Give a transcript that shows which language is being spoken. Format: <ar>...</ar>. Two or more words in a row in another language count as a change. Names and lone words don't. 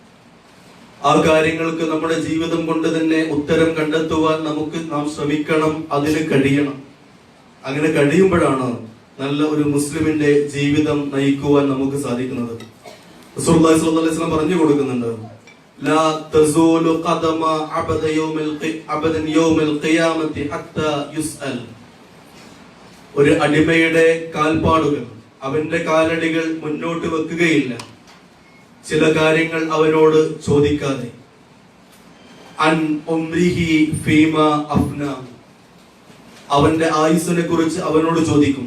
<ml>ആ കാര്യങ്ങൾക്ക് നമ്മുടെ ജീവിതം കൊണ്ട് തന്നെ ഉത്തരം കണ്ടെത്തുവാൻ നാം ശ്രമിക്കണം, അതിന് കഴിയണം. അങ്ങനെ കഴിയുമ്പോഴാണ് നല്ല ഒരു മുസ്ലിമിന്റെ ജീവിതം നയിക്കുവാൻ നമുക്ക് സാധിക്കുന്നത്.</ml> <ar>رسول الله صلى الله عليه وسلم</ar> <ml>പറഞ്ഞു കൊടുക്കുന്നുണ്ട്,</ml> <ar>لا تزول قدم عبد يوم القيامة حتى يسأل.</ar> <ml>ഒരു അടിമയുടെ കാൽപ്പാടുകൾ, അവന്റെ കാലടികൾ മുന്നോട്ട് വെക്കുകയില്ല ചില കാര്യങ്ങൾ അവനോട് ചോദിക്കാതെ.</ml> <ar>عن عمره فيما أفناه,</ar> <ml>അവന്റെ ആയുസ്സിനെ കുറിച്ച് അവനോട് ചോദിക്കും.</ml>